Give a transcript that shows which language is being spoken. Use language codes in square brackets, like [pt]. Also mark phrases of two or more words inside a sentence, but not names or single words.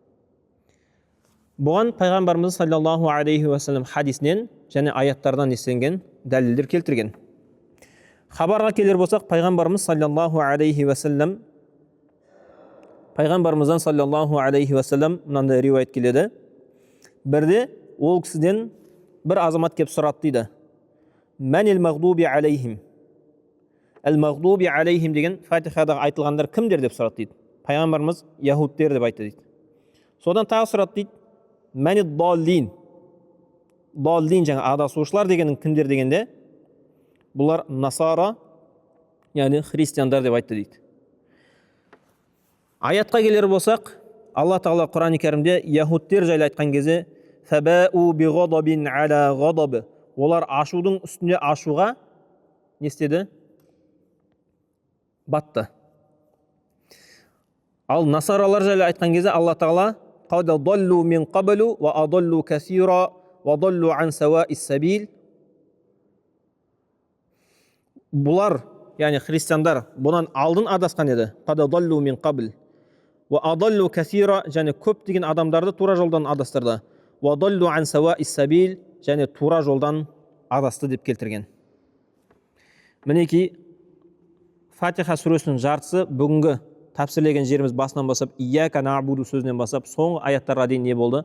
[kk] Бұған пайғамбарымыз [ar] صلى الله عليه وسلم [kk] хадисінен және аяттардан естілген дәлелдер келтірген. Хабарға келер болсақ, пайғамбарымыз [ar] صلى الله عليه وسلم [kk] пайғамбарымыздан [ar] صلى الله عليه وسلم [kk] мынандай риуаят келеді. Бірде ол кісіден бір азамат кеп сұрады дейді. [ar] من المغضوب عليهم. المغضوب عليهم [kk] деген фатихадағы айтылғандар кімдер деп сұрады дейді. Пайғамбарымыз яһудтер деп айтты дейді. Содан тағы сұрады дейді. [ar] من الضالين. [kk] Даллин жаңа адасушылар дегеннің кімдер дегенде, бұлар насара, яғни христиандар деп айтты дейді. Аятқа келер болсақ, Алла Тағала Құран-ы Кәрімде яһудтер жайлы айтқан кезде [ar] فباءوا بغضب على غضب, [kk] олар ашудың үстінде ашуға не істеді? Батты. Ал насаралар жайлы айтқан кезде Алла Тағала [ar] قد ضلوا من قبل وأضلوا كثيرا وضلوا عن سواء السبيل. [kk] Бұлар, яғни христиандар, бұнан алдын адасқан еді. [ar] قد ضلوا من قبل وأضلوا كثيرا, [kk] және көптеген адамдарды тура жолдан адастырды. [ar] وضلوا عن سواء السبيل, [kk] және тура жолдан адасты деп келтірген. Мінекей Фатиха сүресінің жартысы бүгінгі тәпсірлеген жеріміз басынан бастап [ar] إياك نعبد [kk] сөзінен бастап соңғы аяттарға дейін не болды?